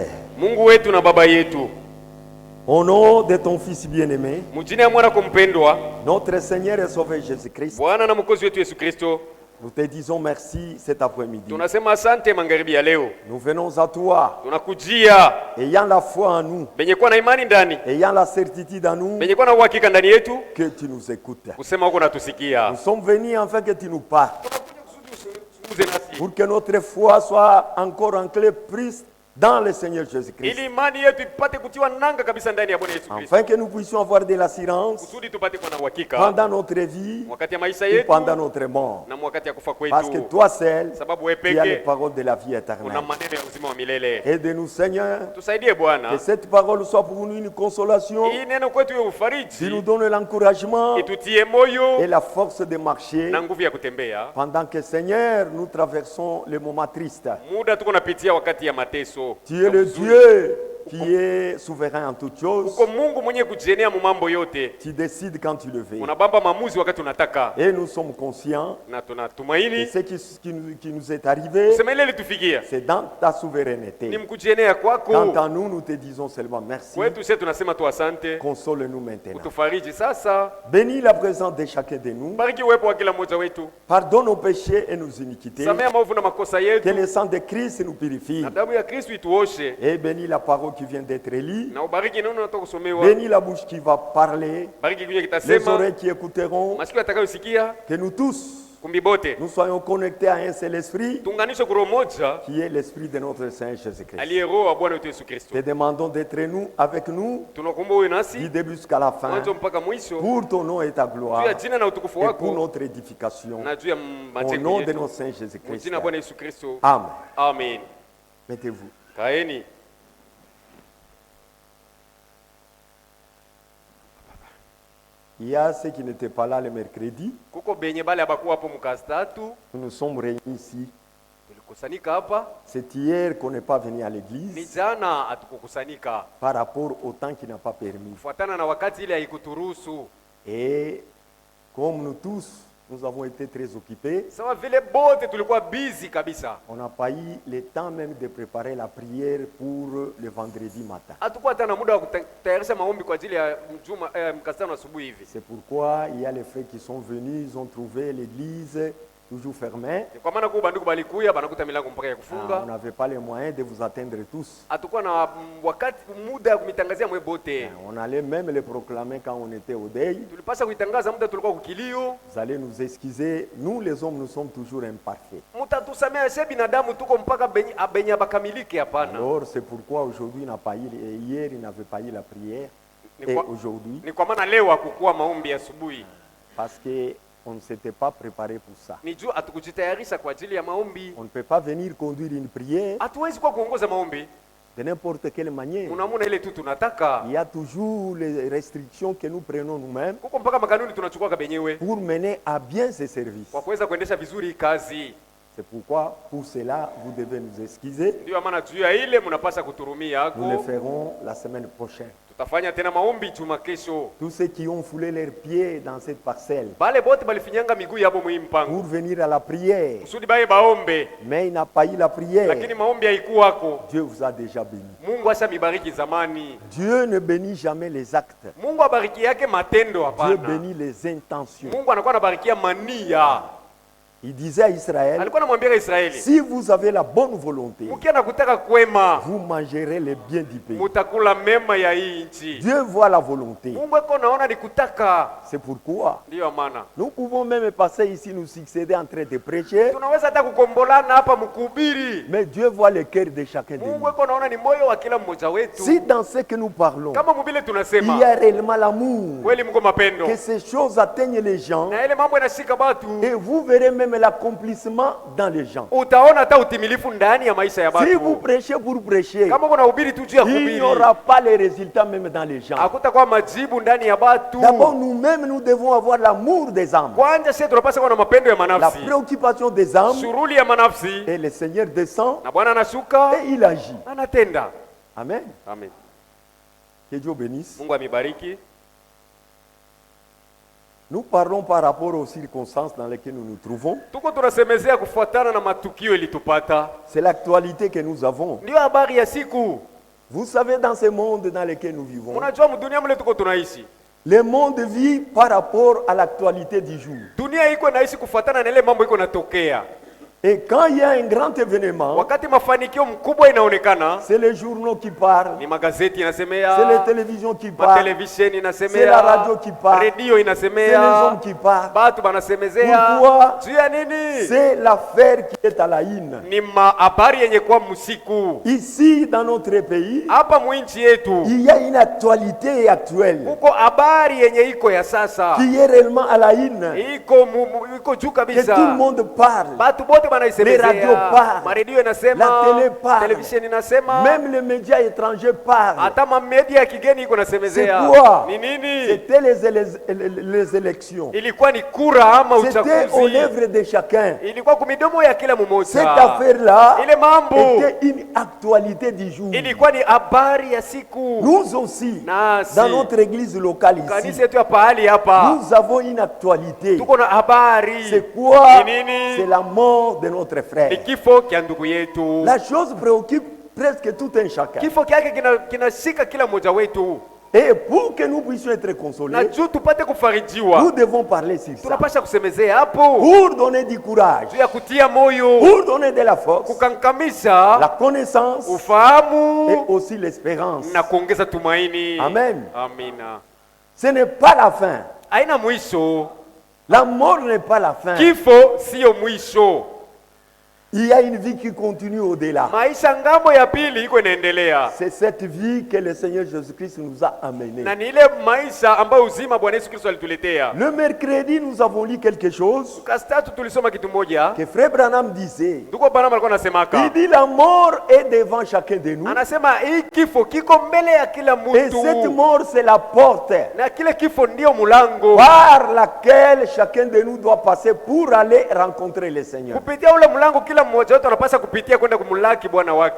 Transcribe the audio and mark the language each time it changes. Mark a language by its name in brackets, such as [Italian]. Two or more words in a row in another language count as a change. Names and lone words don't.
[Swahili] Mungu wetu na baba yetu, [French] au nom de ton Fils bien-aimé, [Swahili] mjina ya mwana kumpendwa, [French] notre Seigneur et Sauveur Jésus-Christ, [Swahili] Bwana na mwokozi wetu Yesu Kristo, [French] nous te disons merci cet après-midi. [Swahili] tunasema asante magharibi ya leo. [French] Nous venons à toi, [Swahili] Tunakujia [French] ayant la foi en nous, [Swahili] benye kuwa na imani ndani, [French] ayant la certitude en nous, [Swahili] benye kuwa na uhakika ndani yetu, [French] que tu nous écoutes. [Swahili] kusema huko natusikia. [French] Nous sommes venus afin que tu nous parles, [Swahili] Tukuze nasi, [French] pour que notre foi soit encore ancrée plus dans le Seigneur Jésus-Christ, [Swahili] ili imani yetu ipate kutiwa nanga kabisa ndani ya Bwana Yesu Kristo, [French] afin que nous puissions avoir de l'assurance [Swahili] kusudi tupate kuwa na uhakika [French] pendant notre vie [Swahili] wakati ya maisha [French] ou [Swahili] yetu [French] pendant notre mort. [Swahili] na wakati ya kufa [French] Parce que [Swahili] kwetu, [French] toi seul, [Swahili] sababu wewe [French] tu as les [Swahili] peke [French] paroles de la vie [Swahili] una [French] éternelle. [Swahili] maneno ya uzima wa milele. [French] Aide-nous, Seigneur, [Swahili] Tusaidie Bwana, [French] que cette parole soit pour nous une consolation, [Swahili] hii neno kwetu iwe [French] qui [Swahili] ufariji, [French] nous donne l'encouragement [Swahili] itutie moyo [French] et la force de marcher [Swahili] na nguvu ya kutembea [French] pendant que, Seigneur, nous traversons les moments tristes. [Swahili] muda tuko napitia wakati ya mateso. [French] Tu es le Dieu qui est souverain en toutes choses. [Swahili] Uko Mungu mwenye kujienea mu mambo yote, [French] Tu décides quand tu le veux. [Swahili] unabamba maamuzi wakati unataka, [French] Et nous sommes conscients [Swahili] na [French] de [Swahili] tunatumaini [French] ce qui nous est arrivé, [Swahili] kusema ile ilitufikia [French] c'est dans ta [Swahili] ni [French] souveraineté. [Swahili] mkujienea kwako. [French] Quant à nous, nous te disons seulement merci. [Swahili] Kwetu sisi tunasema tu asante, [French] Console-nous maintenant. [Swahili] utufariji sasa. [French] Bénis la présence de chacun de nous. [Swahili] Bariki uwepo wa kila mmoja wetu, [French] Pardonne nos péchés et nos iniquités. [Swahili] samea maovu na makosa [French] Que [Swahili] yetu, [French] le sang de Christ nous purifie. [Swahili] na damu ya Kristo ituoshe, [French] Et bénis la parole qui vient d'être lue. [Swahili] na ubariki neno natoka kusomewa, [French] Bénis la bouche qui va parler. [Swahili] bariki kinywa [French] Les [Swahili] kitasema, [French] oreilles qui écouteront. [Swahili] masikio yatakayosikia, [French] Que nous tous, [Swahili] kumbi bote [French] nous soyons connectés à un seul esprit, [Swahili] tuunganishwe kwa roho moja [French] qui est l'esprit de notre Seigneur Jésus-Christ. [Swahili] aliye roho wa Bwana wetu Yesu Kristo. [French] Te demandons d'être nous, avec nous, [Swahili] Tunakuomba uwe [French] du [Swahili] nasi [French] début jusqu'à la fin, [Swahili] mwanzo mpaka mwisho, [French] pour ton nom et ta [Swahili] juu [French] gloire, [Swahili] ya jina na utukufu [French] et pour [Swahili] wako [French] notre édification. [Swahili] na juu ya [French] Au [Swahili] majengo [French] nom de [Swahili] yetu, [French] notre Seigneur [Swahili] kwa [French] Jésus-Christ. [Swahili] jina la Bwana Yesu Kristo, [French] Amen. [Swahili] amen. [French] Mettez-vous. [Swahili] Kaeni. [French] Il y a ceux qui n'étaient pas là le mercredi. [Swahili] Kuko benye bale abakuwa hapo mkazi tatu, [French] Nous nous sommes réunis ici. [Swahili] tulikusanika hapa. [French] C'est hier qu'on n'est pas venu à [Swahili] Ni [French] l'église [Swahili] jana hatukukusanyika [French] par rapport au temps qui n'a pas permis. [Swahili] kufuatana na wakati ile haikuturuhusu. [French] Et comme nous tous, nous avons été très occupés, [Swahili] Sawa vile bote tulikuwa busy kabisa, [French] on n'a pas eu le temps même de préparer la prière pour le vendredi matin. [Swahili] hatukuwa hata na muda wa kutayarisha maombi kwa ajili ya mjuma mkazi tano asubuhi hivi. [French] C'est pourquoi il y a les frères qui sont venus, ils ont trouvé l'église toujours fermée. [Swahili] Ni kwa maana kwa banduku balikuya banakuta milango mpaka ya [French] On [Swahili] kufunga. [French] n'avait pas les moyens de vous attendre tous. [Swahili] Hatukuwa na wakati muda ya kumitangazia mwe bote. [French] On allait même les proclamer quand on était au deuil. [Swahili] Tulipasha kuitangaza muda tulikuwa kukilio. [French] Vous allez nous excuser, nous les hommes, nous sommes toujours imparfaits. [Swahili] Mutatusamea she binadamu tuko mpaka benye bakamilike hapana. [French] Alors c'est pourquoi aujourd'hui, hier, il n'avait pas eu la prière. Et aujourd'hui, [Swahili] Ni kwa maana leo hakukuwa maombi asubuhi. [French] parce qu'on ne s'était pas préparé pour ça. [Swahili] Ni juu hatukujitayarisha kwa ajili ya maombi. [French] On ne peut pas venir conduire une prière [Swahili] Hatuwezi kwa kuongoza maombi [French] de n'importe quelle manière. [Swahili] unamuna ile tu tunataka. [French] Il y a toujours les restrictions que nous prenons nous-mêmes [Swahili] Kuko mpaka makanuni tunachukua benyewe [French] pour mener à bien ces services. [Swahili] kwa kuweza kuendesha vizuri hii kazi. [French] C'est pourquoi, pour cela, vous devez nous excuser. [Swahili] Ndio maana juu ya ile mnapasha kuturumia [French] Nous le [Swahili] yako. [French] ferons la semaine prochaine. [Swahili] Tutafanya tena maombi juma kesho. [French] Tous ceux qui ont foulé leurs pieds dans cette parcelle [Swahili] Bale bote balifinyanga miguu yabo muhimu [French] pour [Swahili] mpango. [French] venir à la prière, [Swahili] Kusudi baye baombe, [French] mais il n'a pas eu la prière, [Swahili] lakini maombi haikuwako. [French] Dieu vous a déjà béni. [Swahili] Mungu asha mibariki zamani. [French] Dieu ne bénit jamais les actes. [Swahili] Mungu abariki yake matendo [French] Dieu [Swahili] hapana. [French] bénit les intentions. [Swahili] Mungu anakuwa anabarikia mania. [French] Il disait à Israël, [Swahili] Alikuwa anamwambia Israeli, [French] si vous avez la bonne volonté, [Swahili] mkienda kutaka kwema, [French] vous mangerez les biens du pays. [Swahili] mutakula mema ya hii nchi. [French] Dieu voit la volonté. [Swahili] Mungu eko naona ni kutaka. [French] C'est pourquoi [Swahili] Ndiyo maana [French] nous pouvons même passer ici, nous succéder en train de prêcher, [Swahili] tunaweza hata kukombolana hapa mkuhubiri. [French] mais Dieu voit le cœur de chacun de [Swahili] Mungu [French] nous. [Swahili] eko naona ni moyo wa kila mmoja wetu. [French] Si dans ce que nous parlons, [Swahili] Kama mubile [French] il y [Swahili] tunasema [French] a réellement l'amour, [Swahili] kweli mko mapendo [French] que ces choses atteignent les gens, [Swahili] na ile mambo inashika batu, [French] et vous verrez même même l'accomplissement dans les gens. [Swahili] utaona hata utimilifu ndani ya maisha ya [French] Si vous [Swahili] watu. [French] prêchez pour prêcher, [Swahili] Kama kuna hubiri tu juu ya [French] il n'y [Swahili] kuhubiri, [French] aura pas les résultats même dans les gens. [Swahili] hakutakuwa majibu ndani ya watu. [French] D'abord, nous-mêmes, nous devons avoir l'amour des âmes, [Swahili] Kwanza sisi tunapaswa kuwa na mapendo ya [French] la [Swahili] manafsi, [French] préoccupation des âmes, [Swahili] shughuli ya manafsi, [French] et le Seigneur descend [Swahili] na Bwana anashuka [French] et il agit. [Swahili] anatenda. [French] Amen. [Swahili] Amen. [French] Que Dieu bénisse. [Swahili] Mungu amibariki. [French] Nous parlons par rapport aux circonstances dans lesquelles nous nous trouvons. [Swahili] Tuko tunasemezea kufuatana na matukio ilitupata, [French] C'est l'actualité que nous avons. [Swahili] ndio habari ya siku. [French] Vous savez, dans ce monde dans lequel nous vivons, [Swahili] Unajua mdunia mle tuko tunaishi, [French] le monde vit par rapport à l'actualité du jour. [Swahili] dunia iko naishi kufuatana na ile mambo iko natokea. [French] Et quand il y a un grand événement, [Swahili] Wakati mafanikio mkubwa inaonekana, [French] c'est les journaux qui parlent, [Swahili] ni magazeti [French] c'est les [Swahili] inasemea, [French] télévisions qui parlent, [Swahili] matelevisheni [French] c'est la [Swahili] inasemea, [French] radio qui parle, [Swahili] redio [French] c'est les [Swahili] inasemea, [French] hommes qui parlent. [Swahili] batu banasemezea. [French] Pourquoi? [Swahili] Juu ya nini? [French] C'est l'affaire qui est à la une. [Swahili] Ni habari yenye kwa msiku. [French] Ici, dans notre pays, [Swahili] Hapa mwinchi yetu [French] il y a une actualité actuelle [Swahili] kuko habari yenye iko ya sasa, [French] qui est réellement à la une, [Swahili] iko juu [French] que [Swahili] kabisa. [French] tout le monde parle. [Swahili] Batu bote [French] Les radios [Swahili] banaisemezea, [French] parlent. [Swahili] maredio inasema, [French] La télé parle. [Swahili] televisheni inasema, [French] Même les médias étrangers parlent. [Swahili] hata mamedia ya kigeni iko [French] C'est [Swahili] nasemezea. [French] quoi? [Swahili] Ni nini? [French] C'était les élections. [Swahili] Ilikuwa ni kura ama [French] C'était aux [Swahili] uchaguzi, [French] lèvres de chacun. [Swahili] ilikuwa kumidomo ya kila [French] Cette [Swahili] mmoja. [French] affaire-là [Swahili] Ile mambo [French] était une actualité du jour. [Swahili] ilikuwa ni habari ya siku. [French] Nous aussi, [Swahili] Nasi [French] dans notre église locale [Swahili] kanisa [French] ici, [Swahili] yetu ya pahali hapa [French] nous avons une actualité. [Swahili] tuko na habari. [French] C'est quoi? [Swahili] Ni nini? [French] C'est la mort de notre [Swahili] Ni [French] frère. [Swahili] kifo kya ndugu yetu. [French] La chose préoccupe presque tout un chacun. [Swahili] Kifo kyake kinashika kila mmoja wetu, [French] Et pour que nous puissions être [Swahili] na [French] consolés, [Swahili] juu tupate [French] nous [Swahili] kufarijiwa, [French] devons parler sur ça. [Swahili] tunapasha kusemezea hapo [French] Pour donner du courage, [Swahili] juu ya kutia moyo, [French] pour donner de la force, [Swahili] kukankamisha [French] la connaissance et [Swahili] ufahamu [French] aussi l'espérance. [Swahili] na kuongeza tumaini. [French] Amen. [Swahili] Amina. [French] Ce n'est pas la fin. [Swahili] Haina mwisho, [French] La mort n'est pas la fin. [Swahili] kifo siyo mwisho. [French] Il y a une vie qui continue au-delà. [Swahili] Maisha ngambo ya pili iko inaendelea, [French] C'est cette vie que le Seigneur Jésus-Christ nous a amenée. [Swahili] na ni ile maisha ambayo uzima Bwana Yesu Kristo alituletea. [French] Le mercredi, nous avons lu quelque chose [Swahili] Kastatu tulisoma kitu moja, [French] que Frère Branham disait. [Swahili] ndugu Branham alikuwa [French] Il [Swahili] anasemaka, [French] dit la mort est devant chacun de nous. [Swahili] anasema hii kifo kiko mbele ya kila [French] Et cette [Swahili] mtu, [French] mort, c'est la porte [Swahili] na kile kifo ndio mulango [French] par laquelle chacun de nous doit passer pour aller rencontrer le Seigneur. [Swahili] kupitia ule mlango kila mmoja wetu anapaswa kupitia kwenda kumlaki Bwana wake.